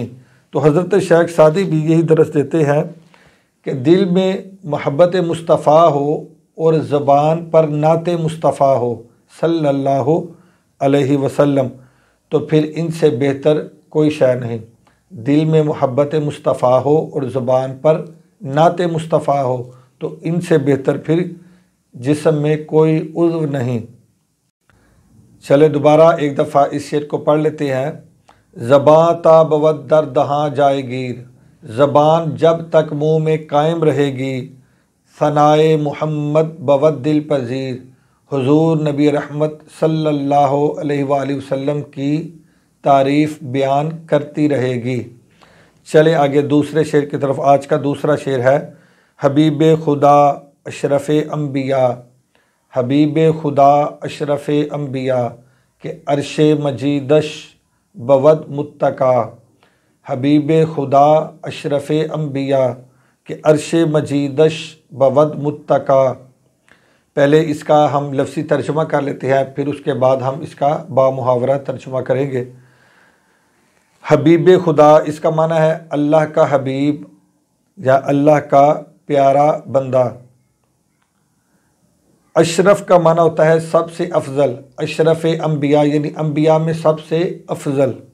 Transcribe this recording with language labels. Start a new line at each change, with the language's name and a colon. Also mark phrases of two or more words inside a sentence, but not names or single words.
Urdu: تو حضرت شیخ سعدی بھی یہی درس دیتے ہیں کہ دل میں محبت مصطفیٰ ہو اور زبان پر نعت مصطفیٰ ہو
Arabic: صلی اللہ علیہ وسلم،
Urdu: تو پھر ان سے بہتر کوئی شے نہیں۔ دل میں محبت مصطفیٰ ہو اور زبان پر نعت مصطفیٰ ہو تو ان سے بہتر پھر جسم میں کوئی عضو نہیں۔ چلے دوبارہ ایک دفعہ اس شعر کو پڑھ لیتے ہیں۔
Persian: زباں تا بود در دہاں جائے گیر،
Urdu: زبان جب تک منہ میں قائم رہے گی۔
Persian: ثنائے محمد بود دل پذیر،
Urdu: حضور نبی رحمت
Arabic: صلی اللہ علیہ وآلہ وسلم
Urdu: کی تعریف بیان کرتی رہے گی۔ چلے آگے دوسرے شعر کی طرف۔ آج کا دوسرا شعر ہے
Persian: حبیب خدا اشرف انبیاء، حبیب خدا اشرف انبیاء کہ عرش مجیدش بود متکا، حبیب خدا اشرف انبیاء کہ عرش مجیدش بود متکا۔
Urdu: پہلے اس کا ہم لفظی ترجمہ کر لیتے ہیں، پھر اس کے بعد ہم اس کا بامحاورہ ترجمہ کریں گے۔ حبیب خدا اس کا معنی ہے اللہ کا حبیب یا اللہ کا پیارا بندہ۔ اشرف کا معنی ہوتا ہے سب سے افضل، اشرف انبیاء یعنی انبیاء میں سب سے افضل۔